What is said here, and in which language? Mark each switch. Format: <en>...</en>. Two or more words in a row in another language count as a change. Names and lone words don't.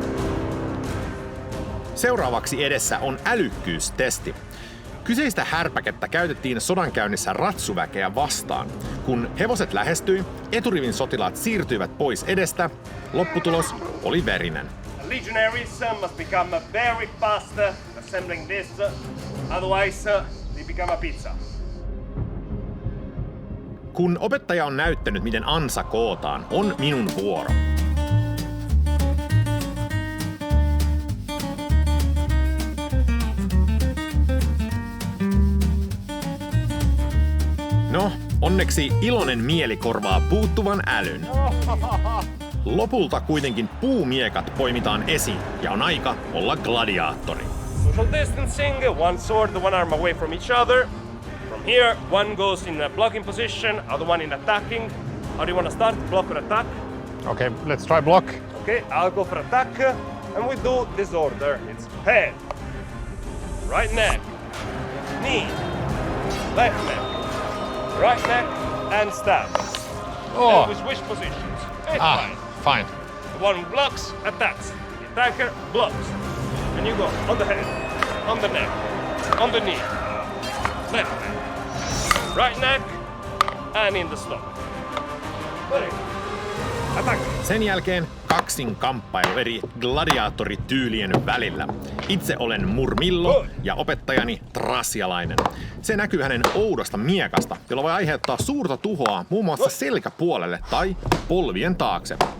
<fi>Seuraavaksi edessä on älykkyystesti. Kyseistä härpäkettä käytettiin sodankäynnissä ratsuväkeä vastaan. Kun hevoset lähestyi, eturivin sotilaat siirtyivät pois edestä. Lopputulos oli verinen.</fi> <en>Legionaries must become very fast assembling this, otherwise they become a pizza.</en> <fi>Kun opettaja on näyttänyt, miten ansa kootaan, on minun vuoro. No, onneksi iloinen mieli korvaa puuttuvan älyn. Lopulta kuitenkin puumiekat poimitaan esiin ja on aika olla gladiaattori.</fi> <en>Social distancing, one sword, one arm away from each other. From here, one goes in a blocking position, other one in attacking. How do you want to start? Block or attack? Okay, let's try block. Okay, I'll go for attack, and we do this order. It's head, right neck, knee, left neck, right neck, and stab. Oh. Then we switch positions. It's fine. Fine. The one who blocks, attacks. The attacker blocks. And you go on the head, on the neck, on the knee, left neck, right neck, and in the stomach. Very good. Attack.</en> <fi>Sen jälkeen kaksinkamppailu eri gladiaattorityylien välillä. Itse olen Murmillo ja opettajani Trasialainen. Se näkyy hänen oudosta miekasta, jolla voi aiheuttaa suurta tuhoa muun muassa selkäpuolelle tai polvien taakse.</fi>